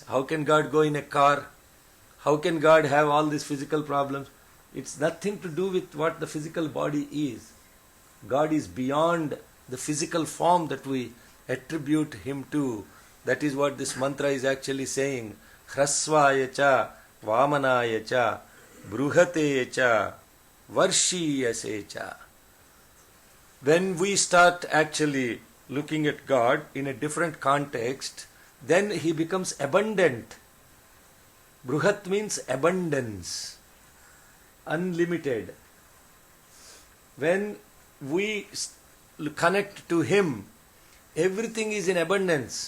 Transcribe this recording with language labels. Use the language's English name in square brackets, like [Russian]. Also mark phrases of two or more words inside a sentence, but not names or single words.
[English] How can God go in a car? How can God have all these physical problems? It's nothing to do with what the physical body is. God is beyond the physical form that we attribute Him to. That is what this mantra is actually saying. [Sanskrit] Hrasvaya cha, Vamanaya cha, Bruhate cha, Varshiyase cha. [English] When we start actually looking at God in a different context, then He becomes abundant. Bruhat means abundance, unlimited. When we connect to Him, everything is in abundance.